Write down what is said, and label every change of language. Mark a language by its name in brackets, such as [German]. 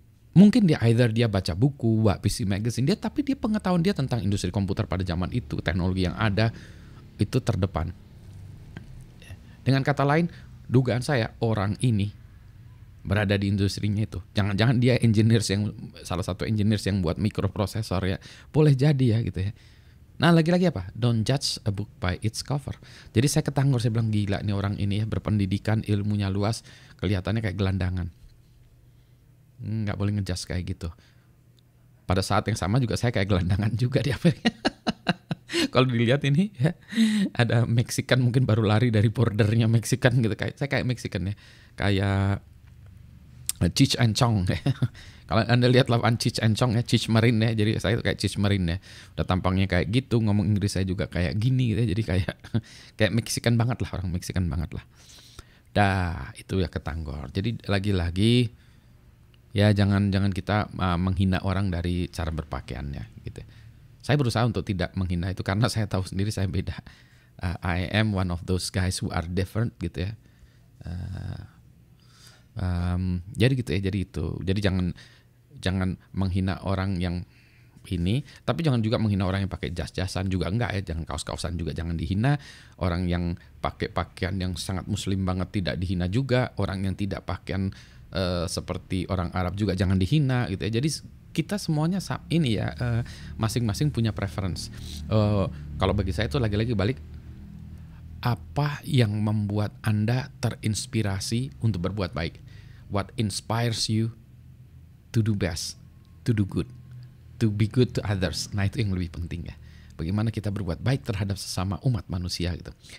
[Indonesian] Mungkin dia baca buku, baca PC magazine tapi dia pengetahuan dia tentang industri komputer pada zaman itu, teknologi yang ada itu terdepan. Dengan kata lain, dugaan saya orang ini berada di industrinya itu. Jangan-jangan dia salah satu engineers yang buat mikroprosesor ya. Boleh jadi ya gitu ya. Nah lagi-lagi apa? [English] Don't judge a book by its cover. [Indonesian] Jadi saya ketanggur, saya bilang gila nih orang ini ya, berpendidikan, ilmunya luas, kelihatannya kayak gelandangan. Nggak boleh ngejudge kayak gitu. Pada saat yang sama juga saya kayak gelandangan juga di Amerika. Kalau dilihat ini ya, ada Mexican mungkin baru lari dari bordernya Mexican gitu, saya kayak Mexican ya, kayak Cheech and Chong. Kalau Anda lihat lawan Cheech and Chong ya, Cheech Marin ya, jadi saya kayak Cheech Marin ya. Udah tampangnya kayak gitu, ngomong Inggris saya juga kayak gini gitu ya, jadi kayak Mexican banget lah, orang Mexican banget lah. Dah, itu ya ketanggor. Jadi lagi-lagi ya jangan kita menghina orang dari cara berpakaiannya gitu. Saya berusaha untuk tidak menghina itu karena saya tahu sendiri saya beda. [English] I am one of those guys who are different [Indonesian] gitu ya. Jadi gitu ya, jadi jangan menghina orang yang ini, tapi jangan juga menghina orang yang pakai jas-jasan juga enggak ya, jangan kaos-kaosan juga jangan dihina. Orang yang pakai pakaian yang sangat muslim banget tidak dihina juga, orang yang tidak pakaian seperti orang Arab juga jangan dihina gitu ya. Jadi kita semuanya ini ya, masing-masing punya preference. Kalau bagi saya itu lagi-lagi balik, apa yang membuat Anda terinspirasi untuk berbuat baik? [English] What inspires you to do best, to do good, to be good to others? [Indonesian] Nah itu yang lebih penting ya. Bagaimana kita berbuat baik terhadap sesama umat manusia gitu.